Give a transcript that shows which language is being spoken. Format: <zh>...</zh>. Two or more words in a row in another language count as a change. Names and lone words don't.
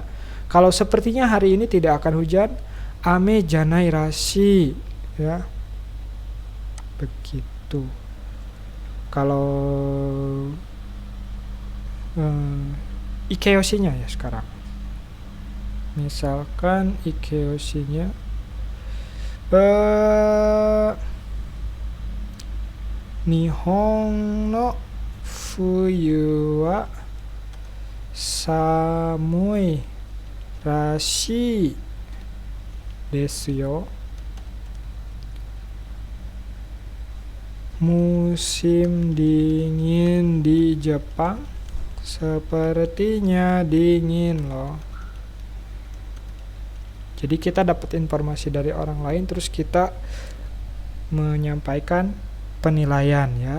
<id>Kalau sepertinya hari ini tidak akan hujan,</id> <ja>雨じゃないらしいや,</ja> <id>begitu. Kalau ikeyoshinya ya sekarang. Misalkan ikeyoshinya</id> <ja>日本の冬は寒いらしいですよ.</ja> <id>Musim dingin di Jepang sepertinya dingin loh. Jadi kita dapat informasi dari orang lain, terus kita menyampaikan penilaian ya.</id>